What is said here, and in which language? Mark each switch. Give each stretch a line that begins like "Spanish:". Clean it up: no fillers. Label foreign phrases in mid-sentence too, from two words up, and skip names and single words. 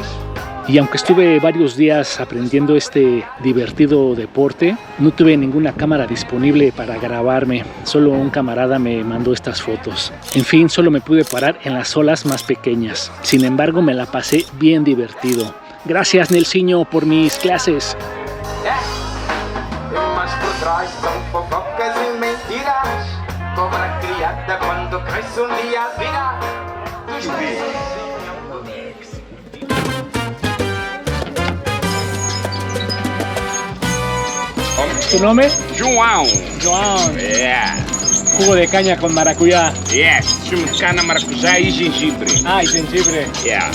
Spanish: Y aunque estuve varios días aprendiendo este divertido deporte, no tuve ninguna cámara disponible para grabarme. Solo un camarada me mandó estas fotos. En fin, solo me pude parar en las olas más pequeñas. Sin embargo, me la pasé bien divertido. Gracias, Nelsinho, por mis clases.
Portuguese: mas por trás são fofocas e mentiras. Cobra criada quando cresce dia vira.
Spanish: ¿Tu nombre? João. João. Yeah. Jugo de caña con maracuyá. Yes.
Portuguese: Chumos cana, maracujá e gengibre.
Spanish: Ah, y jengibre. Yeah.